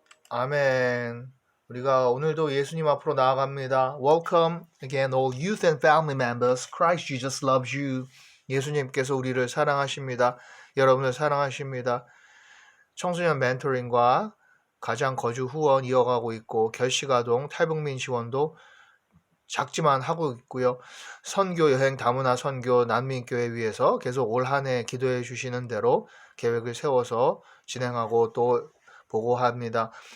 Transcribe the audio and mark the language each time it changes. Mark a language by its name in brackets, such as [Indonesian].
[Korean] 아멘. 우리가 오늘도 예수님 앞으로 나아갑니다. [English] Welcome again all youth and family members. Christ Jesus loves you. [Korean] 예수님께서 우리를 사랑하십니다. 여러분을 사랑하십니다. 청소년 멘토링과 가장 거주 후원 이어가고 있고 결식아동 탈북민 지원도 작지만 하고 있고요. 선교 여행 다문화 선교 난민교회 위해서 계속 올 한 해 기도해 주시는 대로 계획을 세워서 진행하고 또 보고합니다.